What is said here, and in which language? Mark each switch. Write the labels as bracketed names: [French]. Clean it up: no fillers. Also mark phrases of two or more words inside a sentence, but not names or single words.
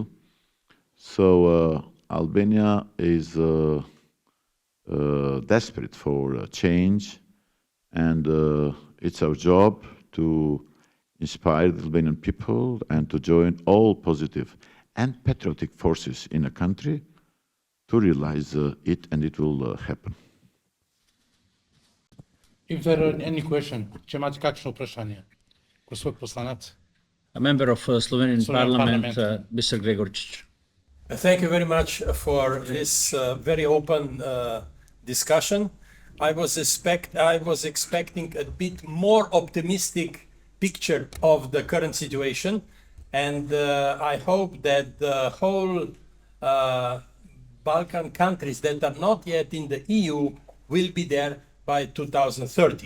[English] So Albania is desperate for change, and it's our job to inspire the Albanian people and to join all positive and patriotic forces in a country to realize it, and it will happen. If there are any question, [Slovenian] če imate kakšno vprašanje, gospod poslanec. [English] A member of Slovenian Parliament, Mr. Gregorčić. Thank you very much for this very open discussion. I was expecting a bit more optimistic picture of the current situation, and I hope that the whole Balkan countries that are not yet in the EU will be there by 2030.